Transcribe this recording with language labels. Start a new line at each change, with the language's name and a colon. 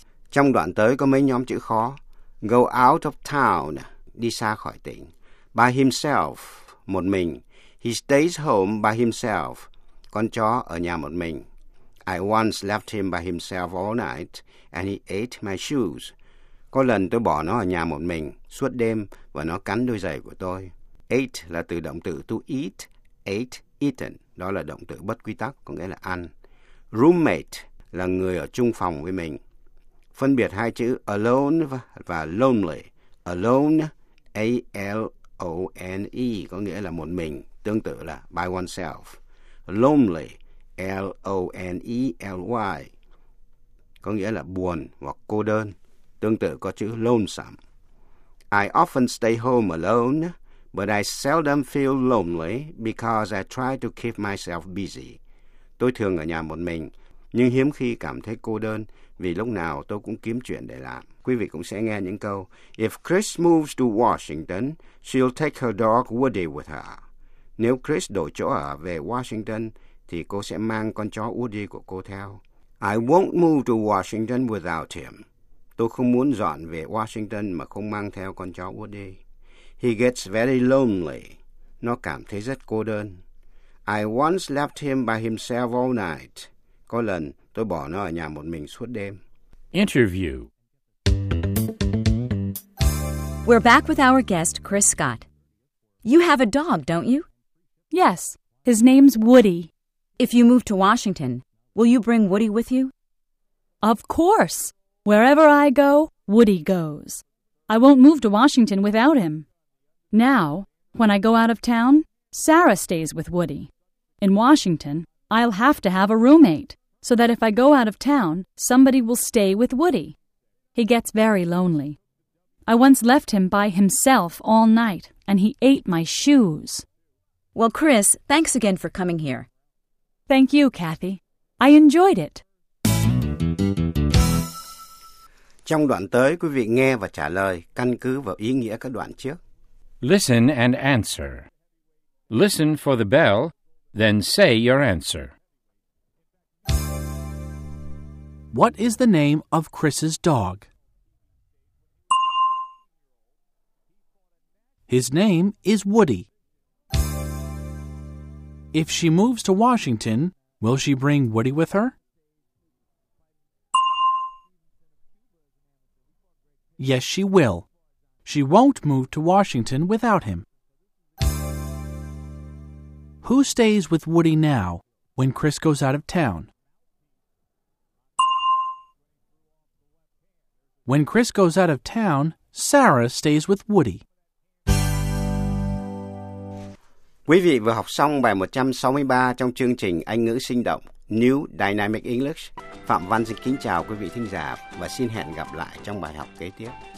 Vietnamese: Trong đoạn tới có mấy nhóm chữ khó.
English: Go out of town,
Vietnamese: đi xa khỏi tỉnh.
English: By himself,
Vietnamese: một mình.
English: He stays home by himself.
Vietnamese: Con chó ở nhà một mình.
English: I once left him by himself all night, and he ate my shoes.
Vietnamese: Có lần tôi bỏ nó ở nhà một mình, suốt đêm, và nó cắn đôi giày của tôi.
English: Ate
Vietnamese: là từ động từ
English: to eat, ate, eaten.
Vietnamese: Đó là động từ bất quy tắc, có nghĩa là ăn. Roommate là người ở chung phòng với mình. Phân biệt hai chữ alone và lonely. Alone, A-L-O-N-E, có nghĩa là một mình, tương tự là
English: by oneself.
Vietnamese: Lonely, L-O-N-E-L-Y, có nghĩa là buồn hoặc cô đơn, tương tự có chữ lonesome.
English: I often stay home alone, but I seldom feel lonely because I try to keep myself busy.
Vietnamese: Tôi thường ở nhà một mình, nhưng hiếm khi cảm thấy cô đơn, vì lúc nào tôi cũng kiếm chuyện để làm. Quý vị cũng sẽ nghe những câu.
English: If Chris moves to Washington, she'll take her dog Woody with her.
Vietnamese: Nếu Chris đổi chỗ ở về Washington, thì cô sẽ mang con chó Woody của cô theo.
English: I won't move to Washington without him.
Vietnamese: Tôi không muốn dọn về Washington mà không mang theo con chó Woody.
English: He gets very lonely.
Vietnamese: Nó cảm thấy rất cô đơn.
English: I once left him by himself all night.
Vietnamese: Có lần tôi bỏ nó ở nhà một mình suốt đêm.
English: Interview. We're back with our guest, Chris Scott. You have a dog, don't you? Yes, his name's Woody. If you move to Washington, will you bring Woody with you? Of course. Wherever I go, Woody goes. I won't move to Washington without him. Now, when I go out of town, Sarah stays with Woody. In Washington, I'll have to have a roommate, so that if I go out of town, somebody will stay with Woody. He gets very lonely. I once left him by himself all night, and he ate my shoes. Well, Chris, thanks again for coming here. Thank you, Kathy. I enjoyed it. Trong đoạn tới, quý vị nghe và trả lời căn cứ vào ý nghĩa các đoạn trước. Listen and answer. Listen for the bell, then say your answer. What is the name of Chris's dog? His name is Woody. If she moves to Washington, will she bring Woody with her? Yes, she will. She won't move to Washington without him. Who stays with Woody now when Chris goes out of town? When Chris goes out of town, Sarah stays with Woody.
Vietnamese: Quý vị vừa học xong bài 163 trong chương trình Anh ngữ sinh động New Dynamic English. Phạm Văn xin kính chào quý vị thính giả và xin hẹn gặp lại trong bài học kế tiếp.